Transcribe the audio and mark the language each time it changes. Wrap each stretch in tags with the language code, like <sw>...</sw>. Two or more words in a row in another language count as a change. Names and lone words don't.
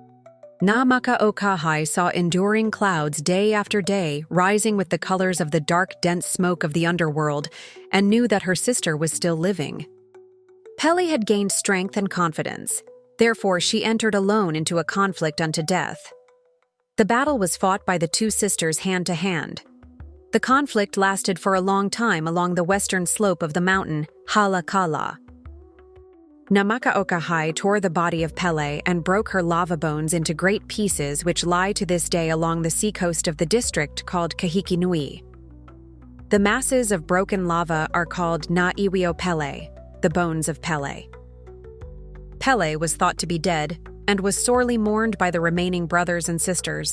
<en>Namakaʻokahai saw enduring clouds day after day rising with the colors of the dark, dense smoke of the underworld, and knew that her sister was still living. Pele had gained strength and confidence. Therefore, she entered alone into a conflict unto death. The battle was fought by the two sisters hand to hand. The conflict lasted for a long time along the western slope of the mountain Halakala. Namakaʻokahai tore the body of Pele and broke her lava bones into great pieces which lie to this day along the seacoast of the district called Kahikinui. The masses of broken lava are called</en> <haw>na iwio Pele,</haw> <en>the bones of Pele. Pele was thought to be dead and was sorely mourned by the remaining brothers and sisters.</en>